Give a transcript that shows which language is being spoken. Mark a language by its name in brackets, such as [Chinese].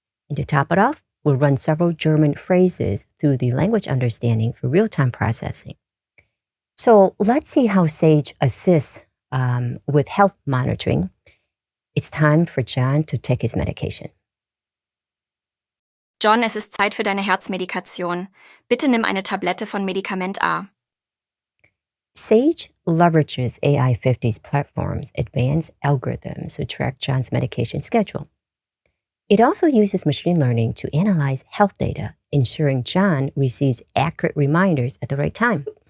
[English] And to top it off, we'll run several German phrases through the language understanding for real-time processing. So let's see how Sage assists with health monitoring. It's time for John to take his medication. [German] John, es ist Zeit für deine Herzmedikation. Bitte nimm eine Tablette von Medikament A. [English] Sage leverages AI 50's platform's advanced algorithms to track John's medication schedule. It also uses machine learning to analyze health data, ensuring John receives accurate reminders at the right time.